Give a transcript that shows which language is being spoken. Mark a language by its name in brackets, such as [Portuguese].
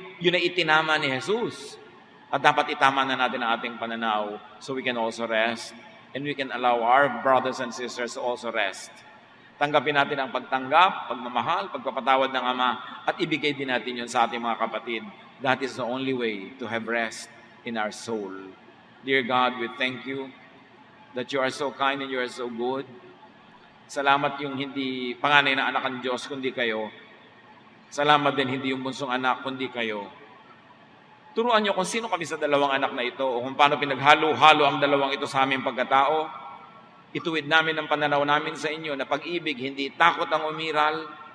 [Filipino] Yun ay itinama ni Jesus. At dapat itama na natin ang ating pananaw [English] so we can also rest and we can allow our brothers and sisters to also rest. [Filipino] Tanggapin natin ang pagtanggap, pagmamahal, pagpapatawad ng Ama at ibigay din natin yun sa ating mga kapatid. [English] That is the only way to have rest in our soul. Dear God, we thank you that you are so kind and you are so good. [Filipino] Salamat yung hindi panganay na anak ng Diyos kundi kayo. Salamat din hindi yung bunsong anak kundi kayo. Turuan niyo kung sino kami sa dalawang anak na ito o kung paano pinaghalo-halo ang dalawang ito sa aming pagkatao. Ituwid namin ang pananaw namin sa inyo na pag-ibig, hindi takot ang umiral.